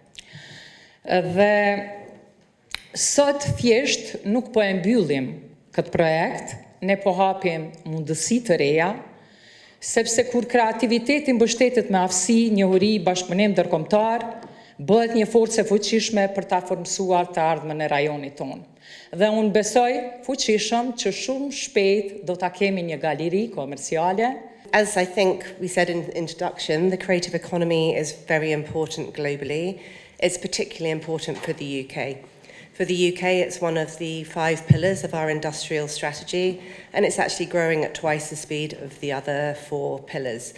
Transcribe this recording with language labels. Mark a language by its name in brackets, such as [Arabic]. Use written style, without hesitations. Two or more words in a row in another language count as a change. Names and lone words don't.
[Albanian] Dhe sot thjesht nuk po e mbyllim këtë projekt, ne po hapim mundësi të reja, sepse kur kreativiteti mbështetet me aftësi, njohuri, bashkëpunim ndërkombëtar, bëhet një forcë e fuqishme për ta formsuar të ardhmen e rajonit tonë. Dhe unë besoj fuqishëm që shumë shpejt do ta kemi një galeri komerciale. [English] As I think we said in the introduction, the creative economy is very important globally. It's particularly important for the UK. For the UK, it's one of the 5 pillars of our industrial strategy, and it's actually growing at twice the speed of the other 4 pillars.